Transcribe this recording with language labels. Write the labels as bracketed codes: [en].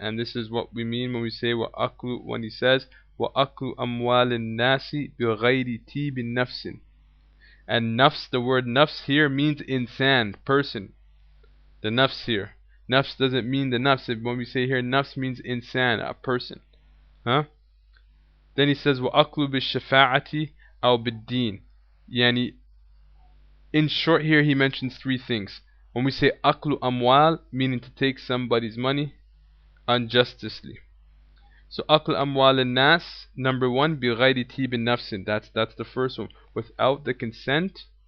[en] And this is what we mean when we say when he says [ar] وَأَكْلُ أَمْوَالِ النَّاسِ بِغَيْرِ تِيبِ نَفْسٍ. [en] And nafs, the word nafs here means insan, person. The nafs here, nafs doesn't mean the nafs. When we say here nafs, means insan, a person. Then he says [ar] وَأَكْلُ بِالشَّفَاعَةِ أَوْ بِالدِّينِ. [en] Yani, in short here he mentions three things. When we say aklu amwal, meaning to take somebody's money unjustly. So akl amwal al-nas, number one, [ar] bighayri tib nafsin. [en] That's the first one, without the consent